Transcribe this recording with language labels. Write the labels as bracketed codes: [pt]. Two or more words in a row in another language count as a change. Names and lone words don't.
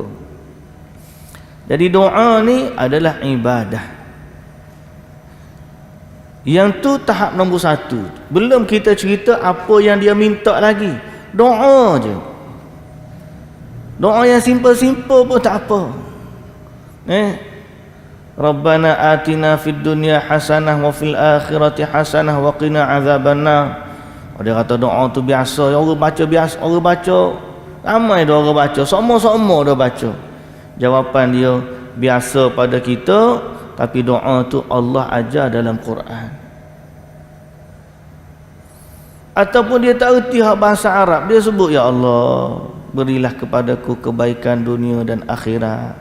[ms] Jadi doa ni adalah ibadah. Yang tu tahap nombor satu. Belum kita cerita apa yang dia minta lagi. Doa je. Doa yang simple-simple pun tak apa. [ar] ربنا آتنا في الدنيا حسنة وفي الآخرة حسنة وقنا عذاب النار. [ms] Dia kata doa tu biasa, orang baca biasa, orang baca ramai dah orang baca, semua dah baca. Jawapan dia biasa pada kita, tapi doa tu Allah ajar dalam Quran. Ataupun dia tak erti bahasa Arab, dia sebut, ya Allah berilah kepadaku kebaikan dunia dan akhirat.